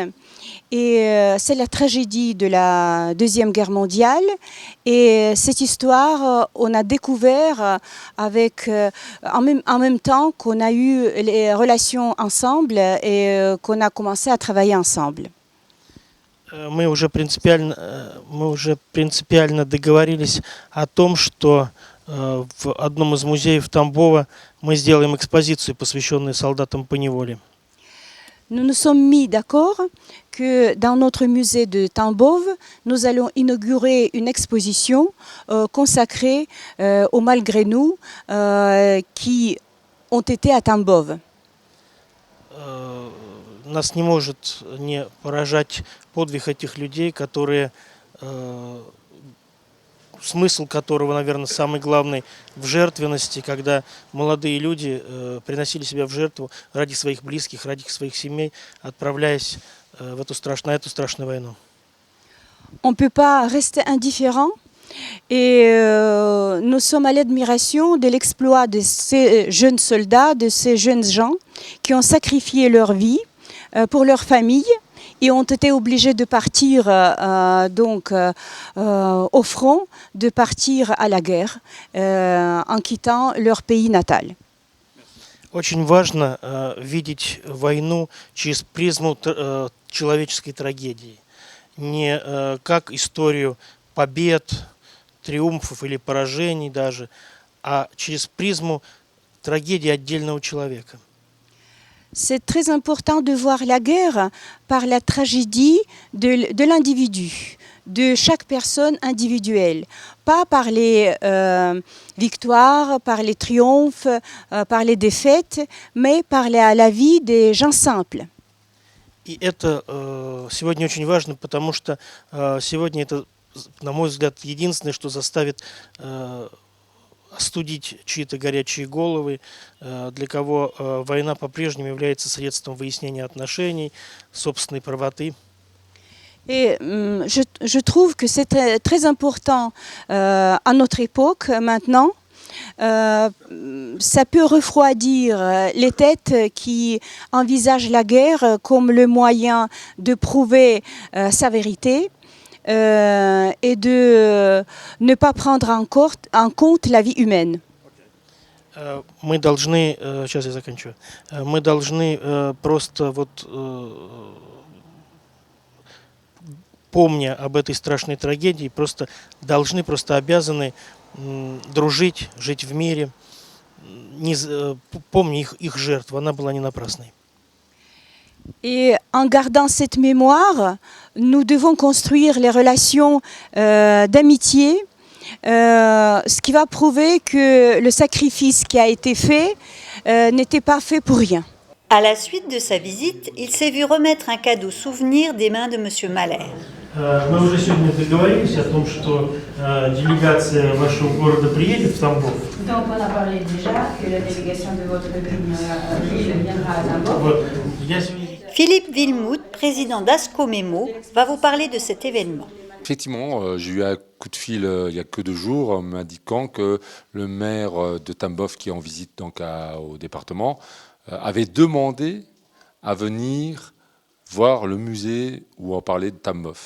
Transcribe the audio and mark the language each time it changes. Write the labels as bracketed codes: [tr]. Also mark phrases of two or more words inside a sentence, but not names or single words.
[fr] Et c'est la tragédie de la Deuxième Guerre mondiale. Et cette histoire, on a découvert avec, en même temps qu'on a eu les relations ensemble et qu'on a commencé à travailler ensemble. [ru] Мы уже принципиально договорились о том, что в одном из музеев Тамбова мы сделаем экспозицию, посвященную солдатам по неволе. [fr] Nous nous sommes mis d'accord que dans notre musée de Tambov, nous allons inaugurer une exposition consacrée aux malgré nous qui ont été à Tambov. [ru] Нас не может не поражать подвиг этих людей, которые, смысл которого, наверное, самый главный в жертвенности, когда молодые люди приносили себя в жертву ради своих близких, ради своих семей, отправляясь на эту страшную войну. [fr] On ne peut pas rester indifférent et nous sommes à l'admiration de l'exploit de ces jeunes soldats, de ces jeunes gens qui ont sacrifié leur vie pour leur famille et ont été obligés de partir au front, de partir à la guerre en quittant leur pays natal. [ru] Очень важно видеть войну через призму человеческой трагедии, не как историю побед, триумфов или поражений даже, а через призму трагедии отдельного человека. [fr] C'est très important de voir la guerre par la tragédie de l'individu, de chaque personne individuelle, pas par les victoires, par les triomphes, par les défaites, mais par la vie des gens simples. [ru] И это сегодня очень важно, потому что сегодня это, на мой взгляд, единственное, что заставит остудить чьи-то горячие головы, для кого война по-прежнему является средством выяснения отношений, собственной правоты. [fr] Et je trouve que c'est très important à notre époque maintenant. Ça peut refroidir les têtes qui envisagent la guerre comme le moyen de prouver sa vérité. Et de ne pas prendre en compte la vie humaine. [ru] Мы должны, сейчас я заканчиваю, мы должны просто помня об этой страшной трагедии, просто обязаны дружить, жить в мире, помня их жертву, она была не напрасной. [fr] Et en gardant cette mémoire, nous devons construire les relations d'amitié, ce qui va prouver que le sacrifice qui a été fait n'était pas fait pour rien. À la suite de sa visite, il s'est vu remettre un cadeau souvenir des mains de M. Mahler. [ru] Мы уже сегодня договорились о том, что делегация вашего города приедет в Тамбов. [fr] Donc on a parlé déjà que la délégation de votre ville viendra à Tambov. [ru] Вот. Я сегодня... [fr] Philippe Wilmout, président d'Asco Memo, va vous parler de cet événement. Effectivement, j'ai eu un coup de fil il y a que 2 jours m'indiquant que le maire de Tambov, qui est en visite donc au département, avait demandé à venir voir le musée où on parlait de Tambov.